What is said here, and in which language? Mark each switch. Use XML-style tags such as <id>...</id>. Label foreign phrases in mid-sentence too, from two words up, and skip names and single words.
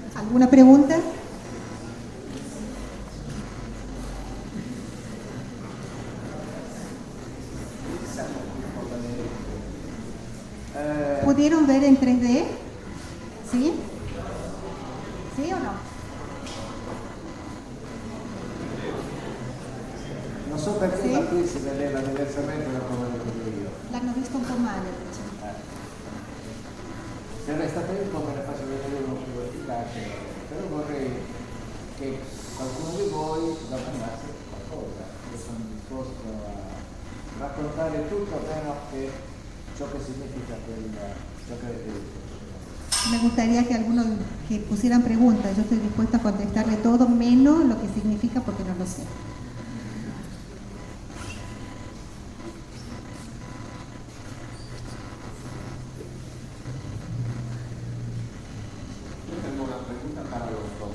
<es>¿Alguna pregunta? ¿Pudieron ver en 3D? ¿Sí? ¿Sí o no?</es> <it>Non so perché Sì? da qui si vedeva diversamente da come lo vedo io. L'hanno visto un po' male. Se resta tempo me ne faccio vedere uno più efficace, però vorrei che qualcuno di voi domandasse qualcosa. Io sono disposto a raccontare tutto meno che ciò che significa ciò che avete detto.</it> <es>Me gustaría que algunos que pusieran preguntas. Yo estoy dispuesta a contestarle todo menos lo que significa porque no lo sé. Yo tengo una pregunta para los dos.</es>